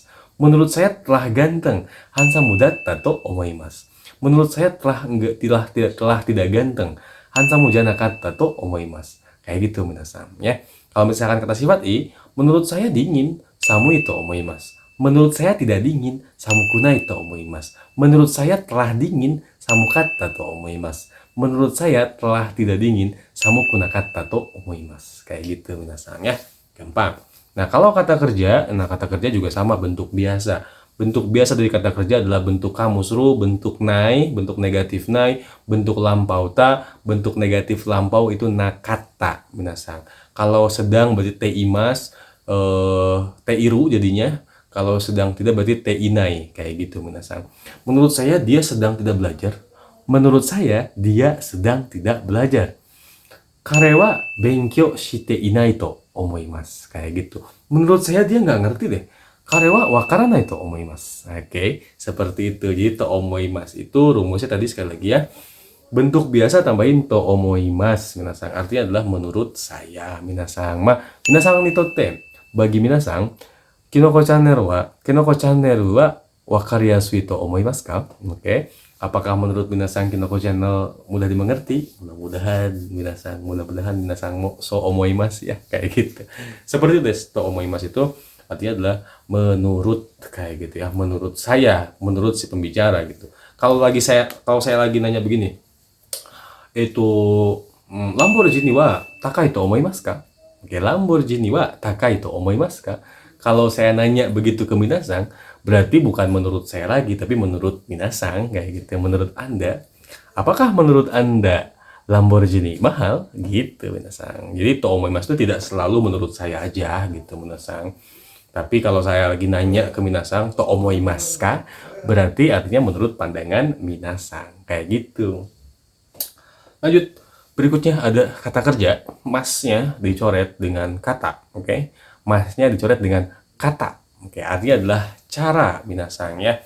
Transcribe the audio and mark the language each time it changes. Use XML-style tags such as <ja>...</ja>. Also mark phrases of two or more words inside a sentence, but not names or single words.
<id>Menurut saya telah ganteng,</id> <ja>ハンサムだったと思います.</ja> <id>Menurut saya telah tidak ganteng,</id> <ja>ハンサムじゃなかったと思います.</ja> <id>Kayak gitu minasan ya. Kalau misalkan kata sifat i, menurut saya dingin,</id> <ja>寒いと思います.</ja> <id>Menurut saya tidak dingin,</id> <ja>寒くないと思います.</ja> <id>Menurut saya telah dingin,</id> <ja>寒かったと思います.</ja> <id>Menurut saya telah tidak dingin,</id> <ja>寒くなかったと思います.</ja> <id>Kayak gitu minasan ya. Gampang. Nah, kalau kata kerja juga sama bentuk biasa. Bentuk biasa dari kata kerja adalah bentuk kamusru, bentuk nai, bentuk negatif nai, bentuk lampau ta, bentuk negatif lampau itu nakata minasan. Kalau sedang berarti teimas, teiru jadinya. Kalau sedang tidak berarti teinai, kayak gitu minasan. Menurut saya dia sedang tidak belajar. Menurut saya dia sedang tidak belajar.</id> <ja>彼は勉強していないと思います.</ja> <id>Kayak gitu. Menurut saya dia nggak ngerti deh.</id> <ja>彼はわからないと思います.</ja> <id>Oke, seperti itu. Jadi</id> <ja>と思います</ja> <id>itu rumusnya tadi sekali lagi ya. Bentuk biasa tambahin</id> <ja>と思います.</ja> <id>Minasang artinya adalah menurut saya.</id> <ja>皆さんにとって。Bagi 皆さん、Kinoko channelは分かりやすいと思いますか?</ja> <id>Oke. Apakah menurut minasang Kinoko channel mudah dimengerti? Mudah-mudahan minasang</id> <ja>そう思います</ja> <id>ya, kayak gitu. Seperti itu,</id> <ja>と思います</ja> <id>itu artinya adalah menurut, kayak gitu ya, menurut saya, menurut si pembicara gitu. Kalau saya lagi nanya begini, itu</id> <ja>Lamborghini wa takai to omoimasu ka? オーケー、Lamborghiniは高いと思いますか?</ja> <id>Kalau saya nanya begitu ke minasang, berarti bukan menurut saya lagi, tapi menurut minasang, kayak gitu. Menurut Anda, apakah menurut Anda Lamborghini mahal? Gitu minasang. Jadi</id> <ja>と思います</ja> <id>itu tidak selalu menurut saya aja gitu minasang. Tapi kalau saya lagi nanya ke minasang,</id> <ja>と思いますか?</ja> <id>Berarti artinya menurut pandangan minasang. Kayak gitu. Lanjut. Berikutnya ada kata kerja. Masnya dicoret dengan kata. Oke. Masnya dicoret dengan kata. Oke. Artinya adalah cara minasang ya.</id>